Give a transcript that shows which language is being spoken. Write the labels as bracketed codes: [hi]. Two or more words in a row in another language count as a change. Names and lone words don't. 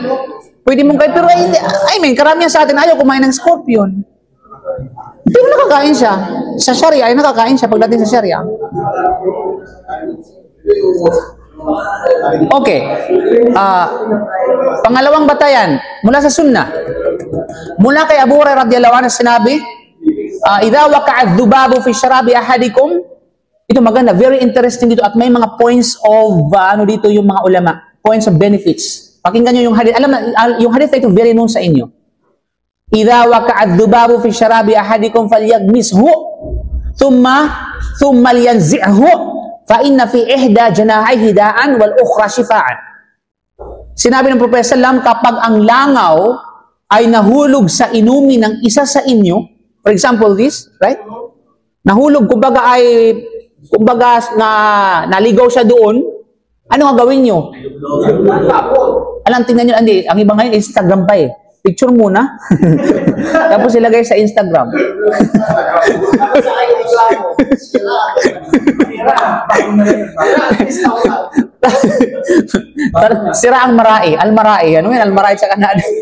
[tl] Pwede mong kain, pero karamihan sa atin ayaw kumain ng scorpion. Pero nakakain siya. Sa Sharia ay nakakain siya pagdating sa Sharia. Okay. Pangalawang batayan mula sa sunnah. Mula kay Abu Hurairah [ar] رضي الله عنه [tl] sinabi, [ar] إذا وقع الذباب في شراب أحدكم. [tl] Ito maganda, [en] very interesting [tl] dito at may mga [en] points of [tl] dito yung mga ulama, [en] points of benefits. [tl] Pakinggan niyo yung hadith. Alam na yung hadith na ito [en] very known [tl] sa inyo. [ar] إذا وقع الذباب في شراب أحدكم فليغمسه ثم لينزعه فإن في إحدى جناحيه داء والأخرى شفاء. [tl] Sinabi ng Propeta sallam, kapag ang langaw ay nahulog sa inumin ng isa sa inyo, [en] for example this, right? [tl] Nahulog, kumbaga naligaw siya doon, ano nga gawin nyo? Alam, tingnan nyo, ang iba ngayon, Instagram pa eh. Picture muna. Tapos ilagay sa Instagram. Sira ang marai. Al-marai. Ano yun? Al-marai sa Canada.